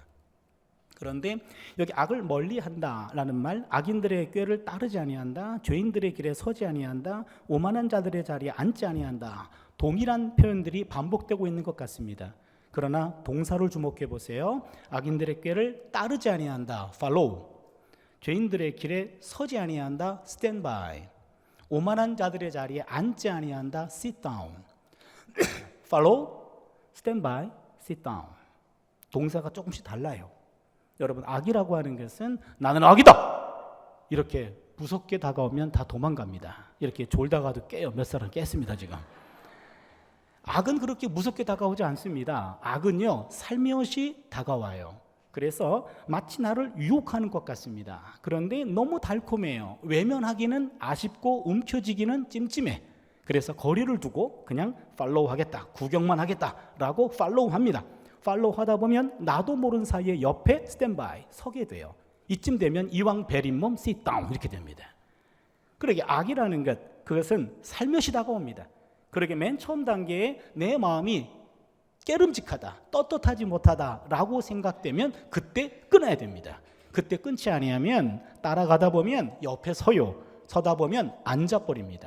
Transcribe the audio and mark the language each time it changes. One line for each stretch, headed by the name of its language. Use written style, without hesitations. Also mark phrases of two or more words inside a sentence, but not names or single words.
Korean: 그런데 여기 악을 멀리한다라는 말, 악인들의 꾀를 따르지 아니한다, 죄인들의 길에 서지 아니한다, 오만한 자들의 자리에 앉지 아니한다, 동일한 표현들이 반복되고 있는 것 같습니다. 그러나 동사를 주목해 보세요. 악인들의 꾀를 따르지 아니한다, follow. 죄인들의 길에 서지 아니한다,
English: stand by.
Korean: 오만한 자들의 자리에 앉지 아니한다,
English: sit down. follow, stand by, sit down.
Korean: 동사가 조금씩 달라요. 여러분, 악이라고 하는 것은 나는 악이다! 이렇게 무섭게 다가오면 다 도망갑니다. 이렇게 졸다가도 깨요. 몇 사람 깼습니다 지금. 악은 그렇게 무섭게 다가오지 않습니다. 악은요, 살며시 다가와요. 그래서 마치 나를 유혹하는 것 같습니다. 그런데 너무 달콤해요. 외면하기는 아쉽고 움켜쥐기는 찜찜해. 그래서 거리를 두고 그냥 팔로우 하겠다, 구경만 하겠다라고 팔로우 합니다. 팔로우 하다 보면 나도 모르는 사이에 옆에 스탠바이 서게 돼요. 이쯤 되면 이왕 베린 몸
English: sit down
Korean: 이렇게 됩니다. 그러게 악이라는 것, 그것은 살며시 다가옵니다. 그러게 맨 처음 단계에 내 마음이 깨름직하다, 떳떳하지 못하다라고 생각되면 그때 끊어야 됩니다. 그때 끊지 아니하면 따라가다 보면 옆에 서다 보면 앉아버립니다.